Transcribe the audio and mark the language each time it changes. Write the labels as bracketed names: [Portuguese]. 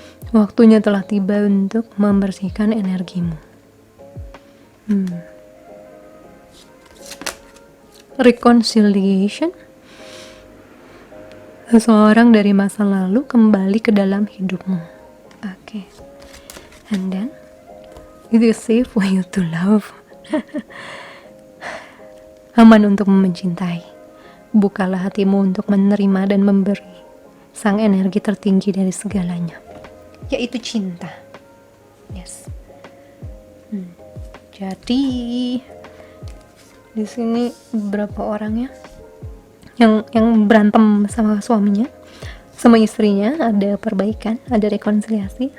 [Indonesian] Waktunya telah tiba untuk membersihkan energimu. [English] Reconciliation. [Indonesian] Seseorang dari masa lalu kembali ke dalam hidupmu. [English] Okay. And then it is safe for you to love. [Indonesian] Aman untuk mencintai. Bukalah hatimu untuk menerima dan memberi sang energi tertinggi dari segalanya, yaitu cinta. [English] Yes. [Indonesian] Jadi di sini beberapa orang ya yang berantem sama suaminya, sama istrinya, ada perbaikan, ada rekonsiliasi.